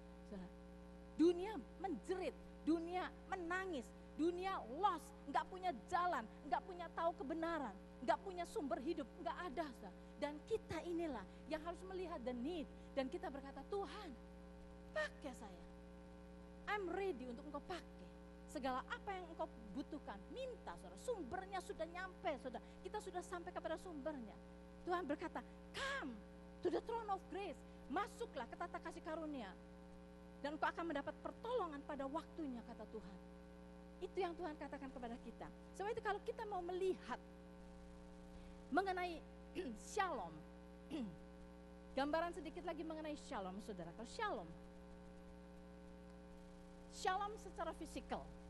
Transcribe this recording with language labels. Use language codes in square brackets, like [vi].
[id] Saudara, dunia menjerit, dunia menangis, dunia lost, nggak punya jalan, nggak punya tahu kebenaran, nggak punya sumber hidup, nggak ada. Saudara. Dan kita inilah yang harus melihat [en] the need [id] dan kita berkata, Tuhan, pakai saya. [en] I'm ready [id] untuk Engkau pakai. Segala apa yang Engkau butuhkan, minta saudara. Sumbernya sudah nyampe saudara. Kita sudah sampai kepada sumbernya. Tuhan berkata, [en] come to the throne of grace. [id] Masuklah ke tahta kasih karunia. Dan Engkau akan mendapat pertolongan pada waktunya, kata Tuhan. Itu yang Tuhan katakan kepada kita. Sebab itu kalau kita mau melihat mengenai shalom. Gambaran sedikit lagi mengenai shalom saudara. Kalau shalom secara fisikal.